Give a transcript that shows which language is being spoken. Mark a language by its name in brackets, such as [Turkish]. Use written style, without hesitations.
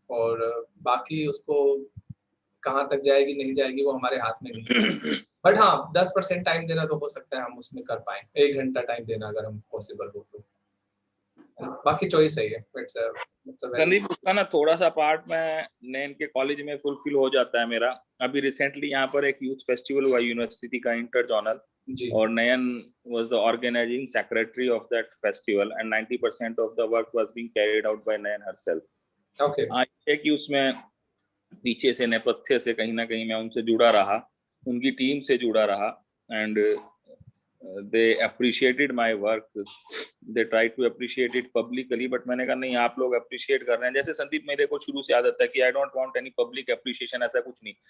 [Hindi] और बाकी उसको कहाँ तक जाएगी नहीं जाएगी वो हमारे हाथ में नहीं है। बट हाँ 10% टाइम देना तो हो सकता है हम उसमें कर पाए, 1 घंटा टाइम देना अगर हम पॉसिबल हो तो, बाकी चॉइस है ये। संदीप, उसका ना थोड़ा सा पार्ट में नैन के कॉलेज में फुलफिल हो जाता है मेरा। अभी रिसेंटली यहाँ पर एक यूथ फेस्टिवल हुआ यूनिवर्सिटी का, इंटर जोनल, और नयन [English] was the organizing secretary of that festival and 90% of the work was being carried out by Nayan herself. Okay. [Hindi] है कि उसमें पीछे से नेपथ्य से कहीं ना कहीं मैं उनसे जुड़ा रहा, उनकी टीम से जुड़ा रहा, and [English] they appreciated my work, they tried to appreciate it publicly, but [Hindi] मैंने कहा नहीं, आप लोग appreciate कर रहे हैं। जैसे संदीप, मेरे को शुरू से आदत है कि [English] I don't want any public appreciation, [Hindi] ऐसा कुछ नहीं।